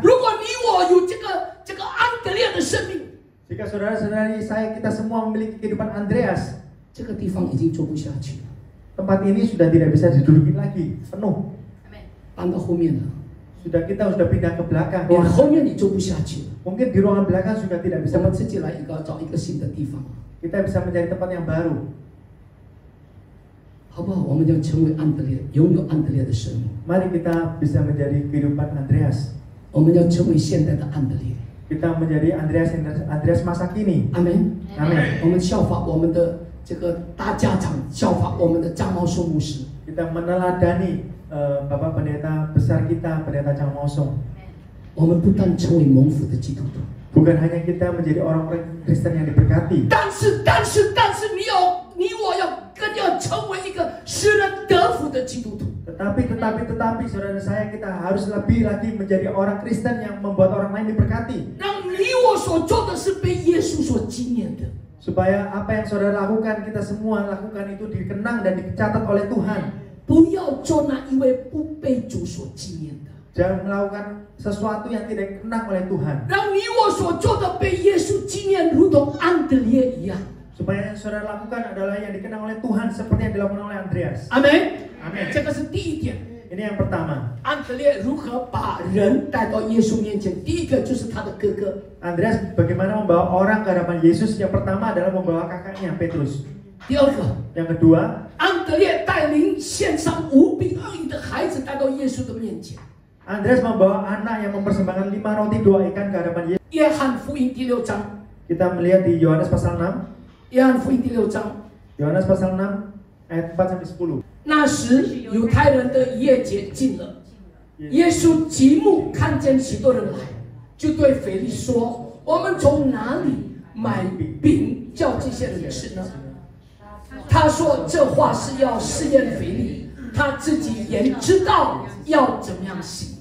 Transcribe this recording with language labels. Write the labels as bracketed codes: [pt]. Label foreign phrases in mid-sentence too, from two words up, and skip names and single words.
[zh] 如果你我有这个安德烈的生命， [id] Jika saudara-saudari saya kita semua memiliki kehidupan Andreas, [zh] 这个地方已经做不下去了， [id] tempat ini sudah tidak bisa diduduki lagi, penuh. [zh] 搬到后面了， [id] Kita sudah pindah ke belakang. [zh] 连后面你做不下去了， [id] Mungkin di ruangan belakang sudah tidak [zh] 我 [id] bisa. [zh] 们自己来找一个新的地方， [id] Kita bisa mencari tempat yang baru. [zh] 好不好？我们要成为安德烈，拥有安德烈的生命， [id] Mari kita bisa menjadi kehidupan Andreas. [zh] 我们要成为现代的安德烈。 [id] Kita menjadi Andreas masa kini. [zh] 阿门。 [id] Amin. [zh] 我们效法我们的这个大家长，效法我们的张茂松牧师。 [id] Kita meneladani Bapak Pendeta besar kita, Pendeta Chang Maosong. [zh] 我们不但成为蒙福的基督徒， [id] Bukan hanya kita menjadi orang-orang Kristen yang diberkati. [zh] 但是，你我更要成为一个使人得福的基督徒。 [id] Tetapi saudara saya kita harus lebih lagi menjadi orang Kristen yang membuat orang lain diberkati. [zh] 让你我所做的是被耶稣所纪念的。 [id] Supaya apa yang saudara lakukan, kita semua lakukan itu dikenang dan dicatat oleh Tuhan. [zh] 不要做那一位不被主所纪念的。 [id] Jangan melakukan sesuatu yang tidak dikenang oleh Tuhan. [zh] 让你我所做的被耶稣纪念，如同安德烈一样。 [id] Supaya yang saudara lakukan adalah yang dikenang oleh Tuhan seperti yang dilakukan oleh Andreas. [zh] 阿门。 [id] Amin. [zh] 这个是第一点。 [id] Ini yang pertama. [zh] 安德烈如何把人带到耶稣面前？第一个就是他的哥哥。 [id] Andreas bagaimana membawa orang ke hadapan Yesus? Yang pertama adalah membawa kakaknya Petrus. [zh] 第二个， [id] Yang kedua, [zh] 安德烈带领献上无比恶意的孩子带到耶稣的面前。 [id] Andreas membawa anak yang mempersembahkan 5 roti 2 ikan ke hadapan Yesus. [zh] 约翰福音第6章， [id] Kita melihat di Yohanes pasal 6. [zh] 约翰福音第6章， [id] Yohanes pasal 6 ayat 4 sampai 10. [zh] 那时犹太人的夜节近了，耶稣极目看见许多人来，就对腓力说：“我们从哪里买饼叫这些人吃呢？” 他说这话是要试验腓力，他自己也知道要怎么样行。